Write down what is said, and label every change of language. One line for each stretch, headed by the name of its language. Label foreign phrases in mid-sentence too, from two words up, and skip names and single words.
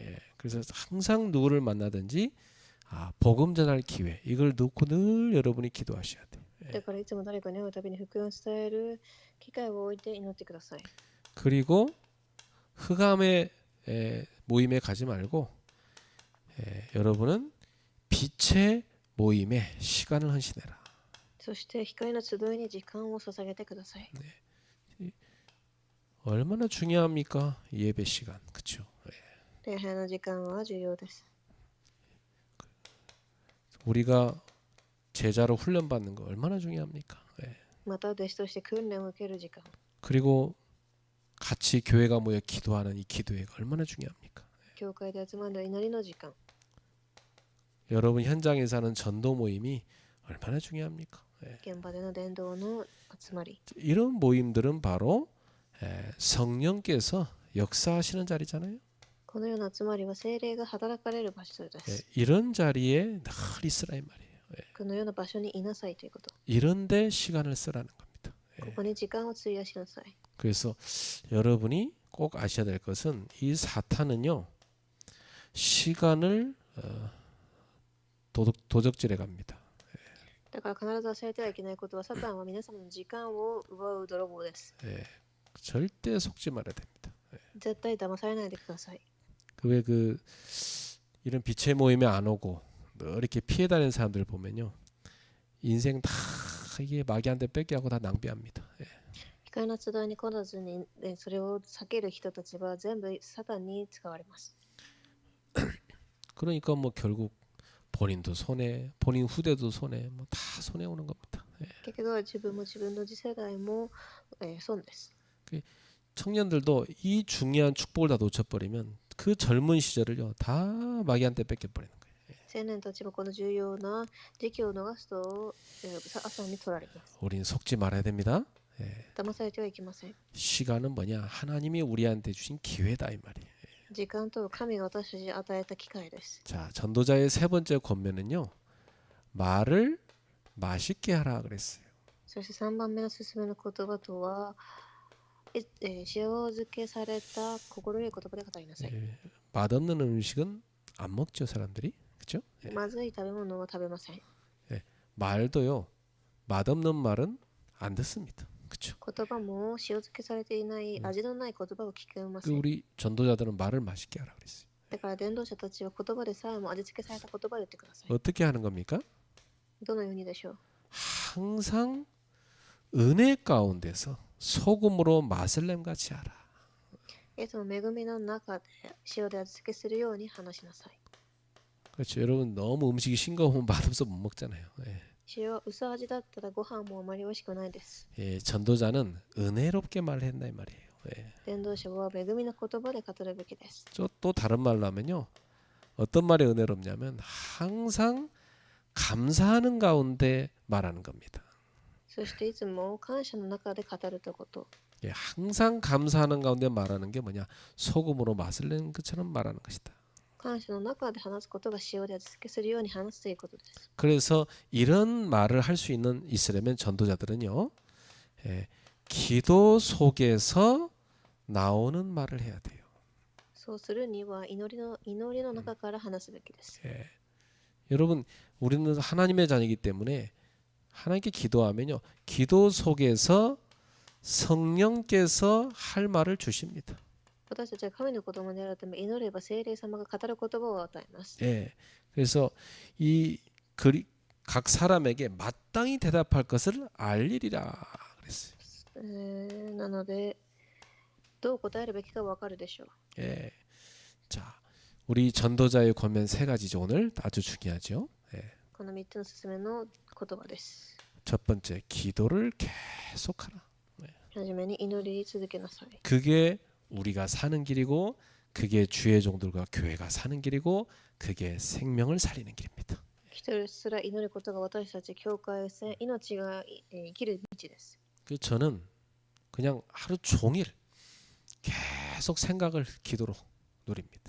Korean: 예. 그래서 항상 누구를 만나든지 복음 전할 기회 이걸 놓고 늘 여러분이 기도하셔야 돼요.
Japanese: だからいつも誰かに会うたびに福音を伝える機会を置いて祈ってください。
Korean: 그리고 흑암의 모임에 가지 말고 여러분은 빛의 모임에 시간을 헌신해라.
Japanese: そして光の集いに時間を捧げてください。
Korean: 얼마나 중요합니까? 예배 시간. 그렇죠?
Japanese: 礼拝の時間は重要です。
Korean: 우리가 제자로 훈련받는 거 얼마나 중요합니까?
Japanese: また弟子として訓練を受ける時間。
Korean: 그리고 같이 교회가 모여 기도하는 이 기도회가 얼마나 중요합니까?
Japanese: 教会で集まる祈りの時間。
Korean: 여러분 현장에서 하는 전도 모임이 얼마나 중요합니까?
Japanese: 現場での伝道の集まり。
Korean: 이런 모임들은 바로 성령께서 역사하시는 자리잖아요.
Japanese: このような集まりは聖霊が働かれる場所です。
Korean: 이런 자리에 늘 있으라 이 말이에요.
Japanese: このような場所にいなさいということ。
Korean: 이런데 시간을 쓰라는 겁니다.
Japanese: ここに時間を費やしなさい。
Korean: 그래서 여러분이 꼭 아셔야 될 것은 이 사탄은요 시간을 도적질해 갑니다.
Japanese: だから必ず忘れてはいけないことは、サタンは皆様の時間を奪う泥棒です。
Korean: 절대 속지 말아야 됩니다.
Japanese: 絶対騙されないでください。
Korean: 왜 이런 빛의 모임에 안 오고 늘 이렇게 피해 다니는 사람들 보면요 인생 다 이게 마귀한테 뺏기하고 다 낭비합니다.
Japanese: 光の集いに来らずに、それを避ける人たちは全部サタンに使われます。
Korean: 그러니까 뭐 결국 본인도 손해, 본인 후대도 손해, 뭐 다 손해 오는 겁니다.
Japanese: 結局は自分も自分の次世代も、損です。
Korean: 청년들도 이 중요한 축복을 다 놓쳐버리면 그 젊은 시절을요 다 마귀한테 뺏겨버리는 거예요.
Japanese: 青年たちもこの重要な時期を逃すと、朝に取られます。
Korean: 우린 속지 말아야 됩니다.
Japanese: 騙されてはいけません。
Korean: 시간은 뭐냐? 하나님이 우리한테 주신 기회다 이 말이에요.
Japanese: 時間と神が私たちに与えた機会です。
Korean: 자, 전도자의 세 번째 권면은요. 말을 맛있게 하라 그랬어요.
Japanese: そして3番目の勧めの言葉とは、塩漬けされた心よい言葉で語りなさい。
Korean: 예, 맛없는 음식은 안 먹죠 사람들이, 그렇죠?
Japanese: まずい食べ物は食べません。
Korean: 말도요, 맛없는 말은 안 듣습니다, 그렇죠?
Japanese: 言葉も塩漬けされていない味のない言葉を聞けませ 그 ん。
Korean: 우리 전도자들은 말을 맛있게 하라 그랬어요.
Japanese: だから伝道者たちは言葉でさえも味付けされた言葉を言ってください。
Korean: 어떻게 하는 겁니까?
Japanese: どのようにでしょう。
Korean: 항상 은혜 가운데서 소금으로 맛을 냄같이 하라.
Japanese: イエスの恵みの中で塩で味付けするように話しなさい。
Korean: 그렇죠. 여러분 너무 음식이 싱거우면 맛없어 못 먹잖아요. 예.
Japanese: 塩は薄味だったらご飯もあまり美味しくないです。
Korean: 예, 전도자는 은혜롭게 말했나 이 말이에요. 예.
Japanese: 伝道者は恵みの言葉で語るべきです。
Korean: 또 다른 말로 하면요. 어떤 말이 은혜롭냐면 항상 감사하는 가운데 말하는 겁니다.
Japanese: そしていつも感謝の中で語るということ。
Korean: 예, 항상 감사하는 가운데 말하는 게 뭐냐? 소금으로 맛을 내는 것처럼 말하는 것이다.
Japanese: 感謝の中で話すことが塩で味付けするように話すということです。
Korean: 그래서 이런 말을 할 수 있으려면 전도자들은요. 예, 기도 속에서 나오는 말을 해야 돼요.
Japanese: そうするには祈りの中から話すべきです。
Korean: 예. 여러분 우리는 하나님의 자녀이기 때문에 하나님께 기도하면요. 기도 속에서 성령께서 할 말을 주십니다.
Japanese: 私たちは神の子供であるため祈れば聖霊様が語る言葉を与えます。
Korean: 예. 그래서 각 사람에게 마땅히 대답할 것을 알리리라 그랬어요.
Japanese: なのでどう答えるべきか分かるでしょう。
Korean: 예. 자, 우리 전도자의 권면 세 가지죠. 오늘 아주 중요하죠. 예.
Japanese: この3つの勧めの言葉です。
Korean: 첫 번째, 기도를 계속하라.
Japanese: はじめに祈り続けなさい。
Korean: 그게 우리가 사는 길이고, 그게 주의 종들과 교회가 사는 길이고, 그게 생명을 살리는 길입니다.
Japanese: ひたすら祈ることが私たち教会を命が生きる道です。
Korean: 저는 그냥 하루 종일 계속 생각을 기도로 누립니다.